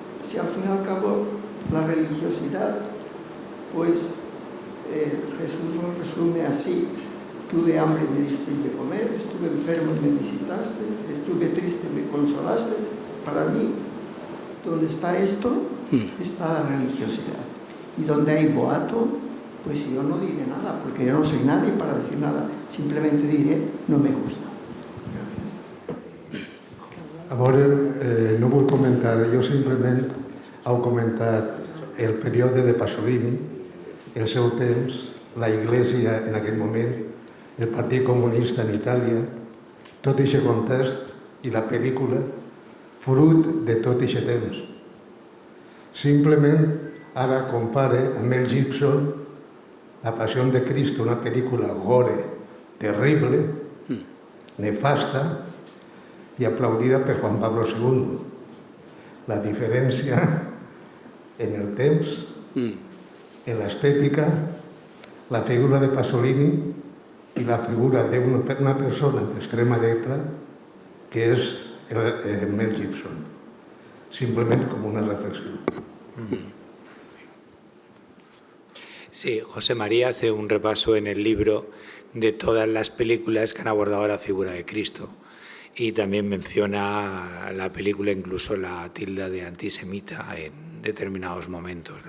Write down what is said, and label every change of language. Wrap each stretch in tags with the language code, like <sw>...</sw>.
<es>Si al fin y al cabo la religiosidad, pues Jesús nos resume así: tuve hambre y me disteis de comer, estuve enfermo y me visitaste, estuve triste y me consolaste. Para mí, donde está esto, está la religiosidad. Y donde hay boato, pues yo no diré nada, porque yo no soy nadie para decir nada, simplemente diré, no me gusta.</es> <ca>A veure, no vull comentar, jo simplement heu comentat el període de Pasolini, el seu temps, la Iglesia en aquell moment, el Partit Comunista en Itàlia, tot aquest context i la pel·lícula, fruit de tot aquest temps. Simplement ara compare amb Mel Gibson La Pasión de Cristo, una pel·lícula gore, terrible, nefasta,</ca> <es>y aplaudida por Juan Pablo II.</es> <ca>La diferència en el temps, en l'estètica, la figura de Pasolini i la figura d'una persona d'extrema dreta, que és Mel Gibson.</ca> <es>Simplemente como una reflexión. Sí, José María hace un repaso en el libro de todas las películas que han abordado la figura de Cristo. Y también menciona la película, incluso la tilda de antisemita en determinados momentos.</es>